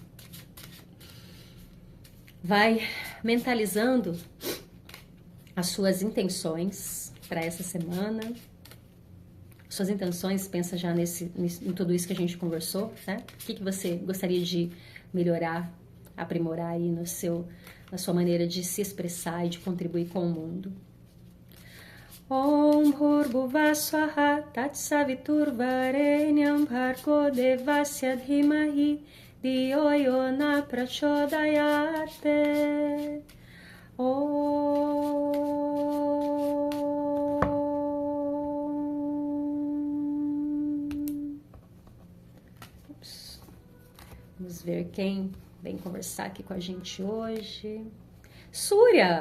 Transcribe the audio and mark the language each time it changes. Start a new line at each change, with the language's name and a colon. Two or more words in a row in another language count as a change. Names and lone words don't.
Portuguese: Vai mentalizando as suas intenções para essa semana. Suas intenções, pensa já em tudo isso que a gente conversou, né? O que você gostaria de melhorar, aprimorar aí na sua maneira de se expressar e de contribuir com o mundo.
Sanskrit: Om Bhurbuva Swaha Tatsavitur Varenyam Bhargo Devasya Dhimahi Dhiyo Yona Prachodayate.
Portuguese: Vamos ver quem vem conversar aqui com a gente hoje. Súria!